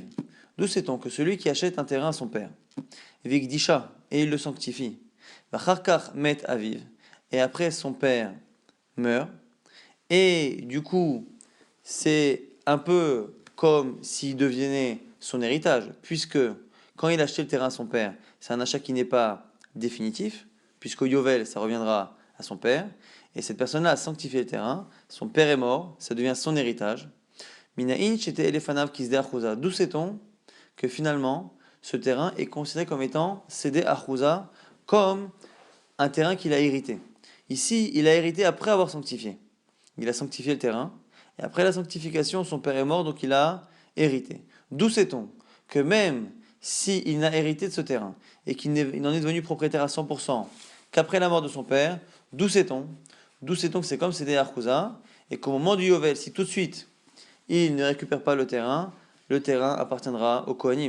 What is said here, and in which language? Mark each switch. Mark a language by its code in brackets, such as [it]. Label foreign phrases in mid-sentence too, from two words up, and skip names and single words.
[fr] D'où sait-on que celui qui achète un terrain à son père, Vigdisha, et il le sanctifie, [he] ואחר כך מת אביו, [fr] et après son père meurt, et du coup, c'est un peu comme s'il devenait son héritage, puisque quand il a acheté le terrain à son père, c'est un achat qui n'est pas définitif, puisqu'au Yovel, ça reviendra à son père, et cette personne-là a sanctifié le terrain, son père est mort, ça devient son héritage. [he] מניין שתעלה לפניו כשדה אחוזה. [fr] D'où sait-on que finalement, ce terrain est considéré comme étant [he] שדה אחוזה, [fr] comme un terrain qu'il a hérité. Ici, il a hérité après avoir sanctifié. Il a sanctifié le terrain, et après la sanctification, son père est mort, donc il a hérité. D'où sait-on que même s'il n'a hérité de ce terrain, et qu'il n'en est devenu propriétaire à 100%, qu'après la mort de son père, d'où sait-on que c'est comme [he] שדה אחוזה, [fr] et qu'au moment du Yovel, si tout de suite il ne récupère pas le terrain appartiendra au Kohanim.